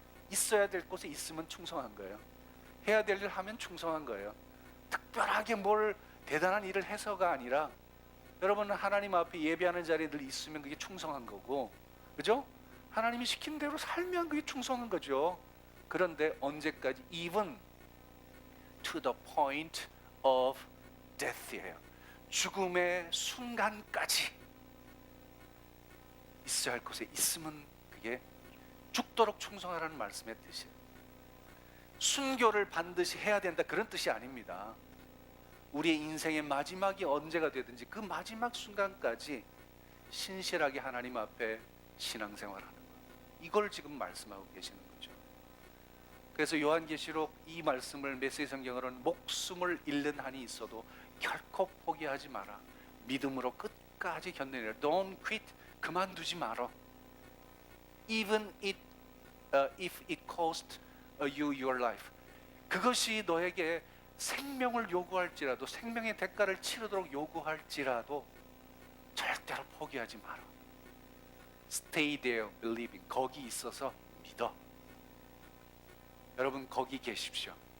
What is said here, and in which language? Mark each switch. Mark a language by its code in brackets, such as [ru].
[ko] 있어야 될 곳에 있으면 충성한 거예요. 해야 될 일 하면 충성한 거예요. 특별하게 뭘 대단한 일을 해서가 아니라 여러분은 하나님 앞에 예배하는 자리에 늘 있으면 그게 충성한 거고, 그죠? 하나님이 시킨 대로 살면 그게 충성한 거죠. 그런데 언제까지? [en] Even to the point of death예요. [ko] 죽음의 순간까지 있어야 할 곳에 있으면 그게 죽도록 충성하라는 말씀의 뜻이에요. 순교를 반드시 해야 된다 그런 뜻이 아닙니다. 우리의 인생의 마지막이 언제가 되든지 그 마지막 순간까지 신실하게 하나님 앞에 신앙생활하는 것, 이걸 지금 말씀하고 계시는 거죠. 그래서 요한계시록 이 말씀을 메시지 성경으로는 목숨을 잃는 한이 있어도 결코 포기하지 마라. 믿음으로 끝까지 견뎌내라. [en] Don't quit. [ko] 그만두지 마라. [en] Even if it cost you your life. [ko] 그것이 너에게 생명을 요구할지라도, 생명의 대가를 치르도록 요구할지라도 절대로 포기하지 마라. [en] Stay there believing. [ko] 거기 있어서 믿어. 여러분 거기 계십시오.